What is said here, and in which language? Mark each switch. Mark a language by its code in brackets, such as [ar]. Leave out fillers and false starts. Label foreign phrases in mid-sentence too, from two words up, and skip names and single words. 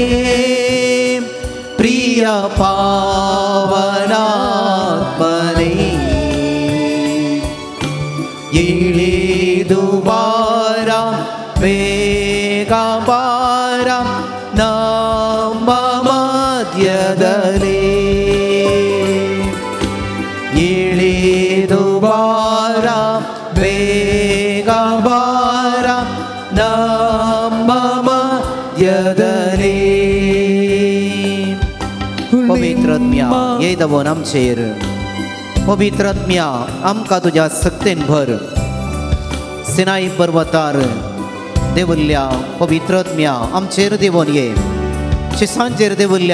[kn] ಪ್ರಿಯ ಪಾವನಾತ್ಮನೇ ಇಳಿದು ಬಾರ ಬೇಗ ಬಾರ ನಮ್ಮ ಮಧ್ಯದಲ್ಲಿ ಇಳಿದು ಬಾರ ಬೇಗ ಬಾರ ನಮ್ಮ ಮಧ್ಯದಲ್ಲಿ [kok] पवित्रात्म्या येदवोन आमचेर पवित्रात्म्या आमकां तुज्या सक्तेन भर सिनाई पर्वतार देवल्ल्या पवित्रात्म्या आमचेर देवोन ये शिसांचेर देवल्ल्या